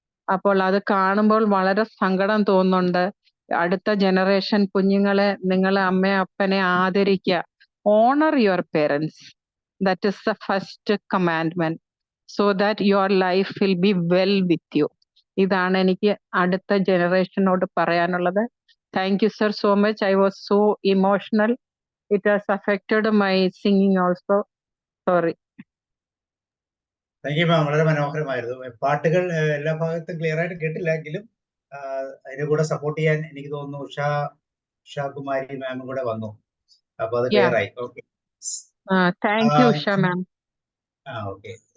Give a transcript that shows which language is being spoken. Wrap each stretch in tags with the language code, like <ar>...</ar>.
<ml>അപ്പോൾ അത് കാണുമ്പോൾ വളരെ സങ്കടം തോന്നുന്നുണ്ട്. അടുത്ത ജനറേഷൻ കുഞ്ഞുങ്ങളെ, നിങ്ങളെ അമ്മയെ അപ്പനെ ആദരിക്കുക.</ml> <en>Honour your parents, that is the first commandment, so that your life will be well with you.</en> <ml>ഇതാണ് എനിക്ക് അടുത്ത ജനറേഷനോട് പറയാനുള്ളത്.</ml> <en>Thank you sir so much. I was so emotional. It has affected my singing also. Sorry. Thank you ma'am,</en> <ml>വളരെ മനോഹരമായിരുന്നു. പാട്ടുകൾ എല്ലാ ഭാഗത്തും clear ആയിട്ട് കേട്ടില്ലെങ്കിലും അതിനെ കൂടെ സപ്പോർട്ട് ചെയ്യാൻ എനിക്ക് തോന്നുന്നു ഉഷാ കുമാരി മാമും കൂടെ വന്നു. അപ്പൊ അത് ക്ലിയർ ആയി. Okay,</ml> <en>Thank you Usha ma'am. Okay.</en>